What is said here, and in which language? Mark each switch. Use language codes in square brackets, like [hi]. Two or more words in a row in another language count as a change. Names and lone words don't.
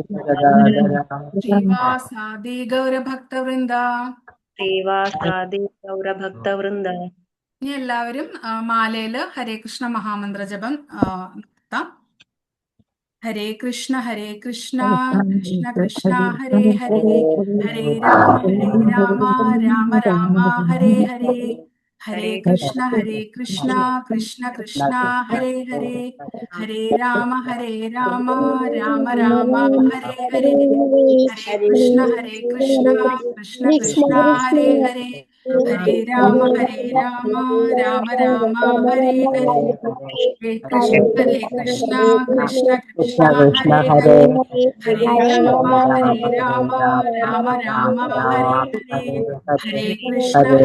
[ml] ശ്രീവാസാദി ഗൗരഭക്തവൃന്ദ. ശ്രീവാസാദി ഗൗരഭക്തവൃന്ദ. ഇനി എല്ലാവരും മാലയില് ഹരേ കൃഷ്ണ മഹാമന്ത്ര ജപം നടത്താം. ഹരേ കൃഷ്ണ കൃഷ്ണ കൃഷ്ണ ഹരേ ഹരേ, ഹരേ രാമ രാമ രാമ ഹരേ ഹരേ, ഹരേ കൃഷ്ണ കൃഷ്ണ കൃഷ്ണ ഹരേ ഹരേ, ഹരേ രാമ രാമ രാമ ഹരേ ഹരേ, ഹരേ കൃഷ്ണ കൃഷ്ണ കൃഷ്ണ ഹരേ ഹരേ, ഹരേ രാമ രാമ രാമ ഹരേ ഹരേ, ഹരേ കൃഷ്ണ കൃഷ്ണ കൃഷ്ണ ഹരേ ഹരേ, ഹരേ രാമ രാമ രാമ ഹരേ ഹരേ, ഹരേ കൃഷ്ണ